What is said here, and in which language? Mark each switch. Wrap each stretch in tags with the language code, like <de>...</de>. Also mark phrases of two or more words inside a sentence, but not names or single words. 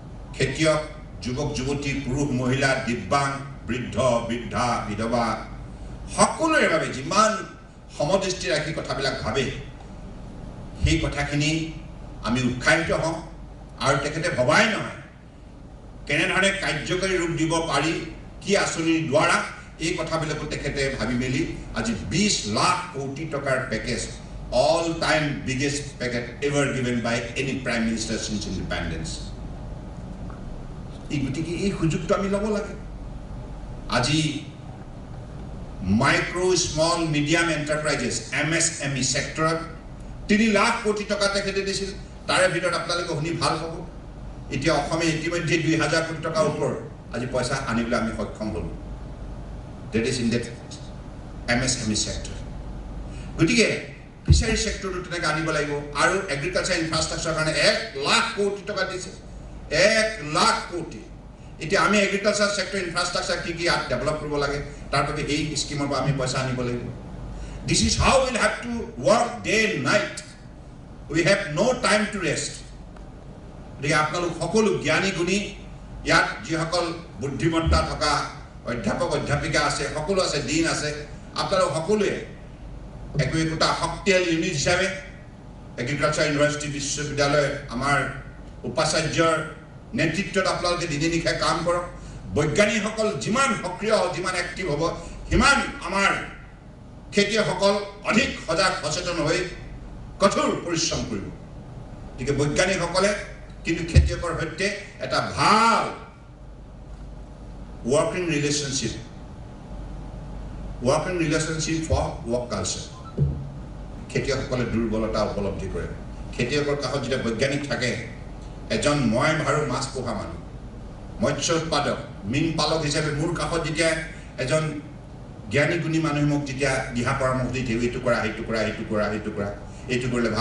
<as>খেতিয়ক যুৱক যুৱতী পুৰুষ মহিলা দিব্যাংগ বৃদ্ধ বৃদ্ধা বিধৱা সকলোৰে বাবে যিমান সমদৃষ্টি ৰাখি কথাবিলাক ভাবে সেই কথাখিনি আমি উৎসাহিত হওঁ আৰু তেখেতে ভবাই নহয় কেনেধৰণে কাৰ্যকৰী ৰূপ দিব পাৰি কি আঁচনিৰ দ্বাৰা এই কথাবিলাকো তেখেতে ভাবি মেলি আজি 20 লাখ কোটি টকাৰ পেকেজ</as> <en>all time biggest package ever given by any prime minister since independence.</en> <as>এই সুযোগটো আমি ল'ব লাগে আজি</as> <en>micro small medium enterprises</en> <as>MSME সেক্টৰত 3 লাখ কোটি টকা তেখেতে দিছিল তাৰে ভিতৰত আপোনালোকে শুনি ভাল পাব এতিয়া অসমে ইতিমধ্যে 2000 কোটি টকাৰ ওপৰ আজি পইচা আনিবলৈ আমি সক্ষম হ'লো that</as> <en>is in that MSME sector</en> <as>গতিকে</as> <en>fishery sector</en> <as>তেনেকৈ আনিব লাগিব আৰু</as> <en>agriculture infrastructure</en> <as>কাৰণে 1 লাখ কোটি টকা দিছে 1 লাখ কোটি এতিয়া আমি</as> <en>agriculture sector infrastructure</en> <as>কি কি ডেভেলপ কৰিব লাগে তাৰ বাবে এই স্কিমৰ পৰা আমি পইচা আনিব লাগিব</as> <en>this is how we'll have to work day and night we have no time to rest</en> <as>গতিকে আপোনালোক সকলো জ্ঞানী গুণী ইয়াত যিসকল বুদ্ধিমত্তা থকা অধ্যাপক অধ্যাপিকা আছে সকলো আছে দিন আছে আপোনালোক সকলোৱে একোটা শক্তিশালী ইউনিট হিচাপে</as> <en>agriculture university</en> <as>বিশ্ববিদ্যালয় আমাৰ উপাচাৰ্যৰ নেতৃত্বত আপোনালোকে দিনে নিশাই কাম কৰক বৈজ্ঞানিকসকল যিমান সক্ৰিয় হ'ব যিমান এক্টিভ হ'ব সিমান আমাৰ খেতিয়কসকল অধিক সজাগ সচেতন হৈ কঠোৰ পৰিশ্ৰম কৰিব গতিকে বৈজ্ঞানিকসকলে কিন্তু খেতিয়কৰ সৈতে এটা ভাল</as> <en>working relationship for work culture</en> <as>খেতিয়কসকলে দুৰ্বলতা উপলব্ধি কৰে খেতিয়কৰ কাষত যেতিয়া বৈজ্ঞানিক থাকে এজন মই ভাৰু মাছ পোহা মানুহ মৎস্য উৎপাদক মীন পালক হিচাপে মোৰ কাষত যেতিয়া এজন জ্ঞানী গুণী মানুহে মোক যেতিয়া দিহা পৰামৰ্শ দি দিয়ে এইটো কৰা এইটো কৰা এইটো কৰা এইটো কৰা এইটো কৰিলে ভাল</as>